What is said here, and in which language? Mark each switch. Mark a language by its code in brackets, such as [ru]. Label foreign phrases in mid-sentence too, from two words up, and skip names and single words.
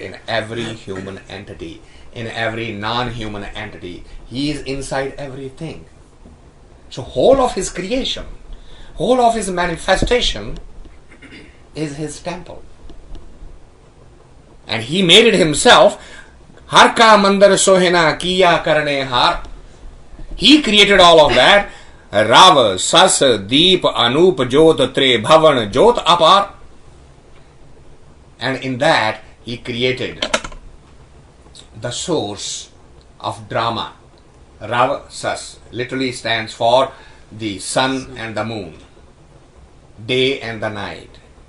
[en] In every human entity, in every non-human entity. He is inside everything. So whole of his creation, whole of his manifestation is his temple. And he made it himself. [pa] ਹਰਿ ਕਾ ਮੰਦਰੁ ਸੋਹਣਾ ਕੀਆ ਕਰਣੈ ਹਾਰਿ. [en] He created all of that. [pa] ਰਵਿ, ਸਸਿ, ਦੀਪ, ਅਨੂਪ, ਜੋਤਿ, ਤ੍ਰਿ, ਭਵਣਿ, ਜੋਤਿ, ਅਪਾਰ. [en] And in that, he created the source of drama. [pa] ਰਵਿ, ਸਸਿ [en] literally stands for the sun and the moon, day and the night.